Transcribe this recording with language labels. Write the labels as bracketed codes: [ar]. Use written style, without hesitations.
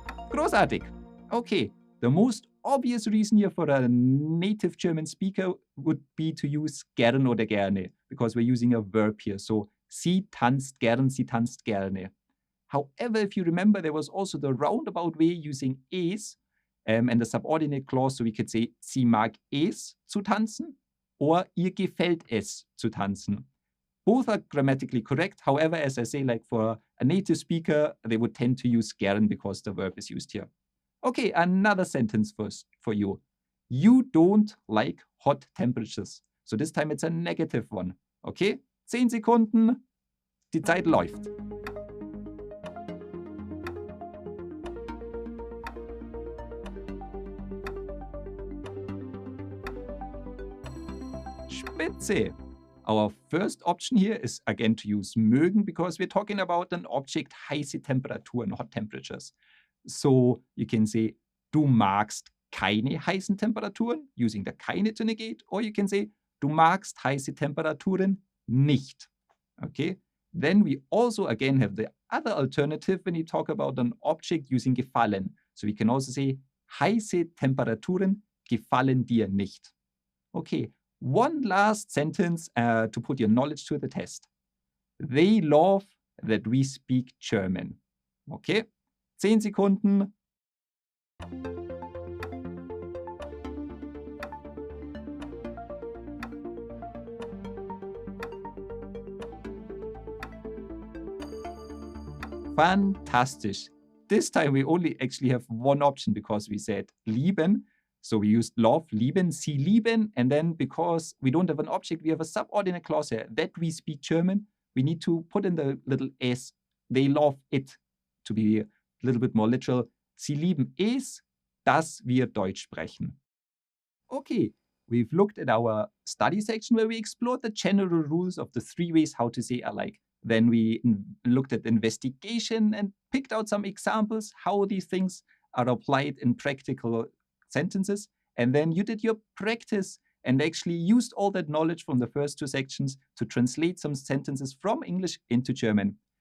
[en] Großartig. Okay, the most obvious reason here for a native German speaker would be to use [de] gern oder gerne, [en] because we're using a verb here. [de] So, sie tanzt gern, sie tanzt gerne. [en] However, if you remember, there was also the roundabout way using es and the subordinate clause, so we could say, [de] sie mag es zu tanzen [en] or [de] ihr gefällt es zu tanzen. [en] Both are grammatically correct. However, as I say, like for a native speaker, they would tend to use gern because the verb is used here. Okay, another sentence first for you. You don't like hot temperatures. So this time it's a negative one. [de] Okay, 10 Sekunden, die Zeit läuft. [en] Spitze. Our first option here is again to use mögen because we're talking about an object [de] heiße Temperaturen, [en] hot temperatures. So you can say, [de] du magst keine heißen Temperaturen, [en] using the keine to negate, or you can say, [de] du magst heiße Temperaturen nicht. [en] Okay? Then we also again have the other alternative when you talk about an object using gefallen. So we can also say, [de] heiße Temperaturen gefallen dir nicht. [en] Okay, one last sentence to put your knowledge to the test. They love that we speak German. Okay, [de] 10 Sekunden. [en] Fantastisch. This time we only actually have one option because we said lieben. So we used love, lieben, [de] sie lieben. [en] And then because we don't have an object, we have a subordinate clause here. That we speak German, we need to put in the little es. They love it. To be a little bit more literal. [de] Sie lieben es, dass wir Deutsch sprechen. [en] Okay, we've looked at our study section where we explored the general rules of the 3 ways how to say I like. Then we looked at investigation and picked out some examples, how these things are applied in practical sentences. And then you did your practice and actually used all that knowledge from the first 2 sections to translate some sentences from English into German.